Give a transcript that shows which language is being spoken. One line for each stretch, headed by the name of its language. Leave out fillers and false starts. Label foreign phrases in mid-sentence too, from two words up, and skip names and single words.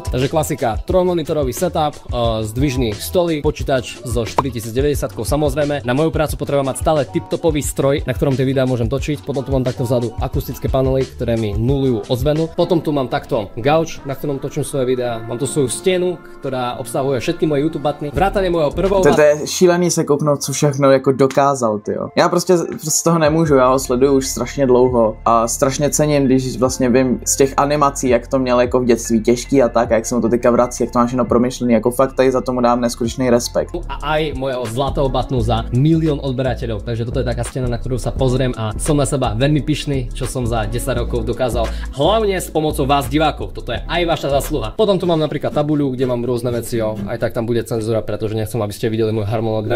Slovak: Takže klasika, trojmonitorový setup, zdvižný stolík, počítač so 4090, samozrejme. Na moju prácu potrebujem mať stále tiptopový stroj, na ktorom tie videá môžem točiť. Potom tu mám takto vzadu akustické panely, ktoré mi nulujú ozvenu. Potom tu mám takto gauč, na ktorom točím svoje videá. Mám tu svoju stenu, ktorá obsahuje všetky moje YouTube batny. Vrátane mojho prvého.
Czech: To je šílený se kouknout, co všechno jako dokázal, tyjo. Já prostě z toho nemůžu, já ho sleduju už strašně dlouho a strašně cením, když vlastně vím z těch animací, jak to měl jako v dětství těžký a tak, jak se mu to teďka vrací, jak to máš jenom promyšlený, jako fakt tady za tomu dám neskutečný respekt.
Slovak: A aj mojeho zlatého batnu za 1 000 000 odberateľov, takže toto je taká stena, na ktorú sa pozriem a som na seba veľmi pyšný, čo som za 10 rokov dokázal, hlavne s pomocou vás divákov, toto je aj vaša zasluha. Potom tu mám napríklad tabuľu, kde mám rôzne veci, aj tak tam bude cenzúra, pretože nechcem, aby ste videli môj harmonogram.